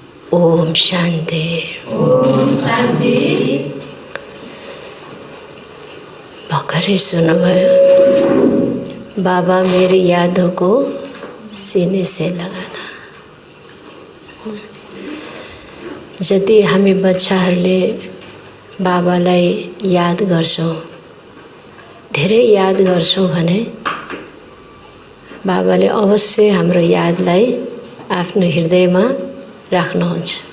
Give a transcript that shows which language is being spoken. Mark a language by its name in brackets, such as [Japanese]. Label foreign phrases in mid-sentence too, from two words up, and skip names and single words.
[Hindi] ओम शांति। ओम शांति। [Nepali] भर्खरै सुन्नुभयो, [Hindi] बाबा मेरी यादों को सीने से लगाना। [Nepali] जति हामी बच्चाहरूले बाबालाई याद गर्छौं, धेरै याद गर्छौं भने बाबाले अवश्य हाम्रो यादलाई आफ्नो हृदयमा राख्नुहुन्छ।